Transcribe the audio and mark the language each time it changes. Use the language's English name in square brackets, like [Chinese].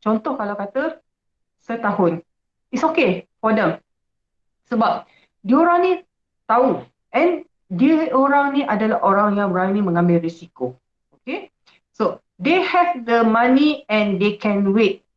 [Malay] Contoh kalau kata setahun, [English] it's okay for them. [Malay] Sebab diorang ni tahu and dia orang ni adalah orang yang berani mengambil risiko. [English] Okay, so they have the money and they can wait.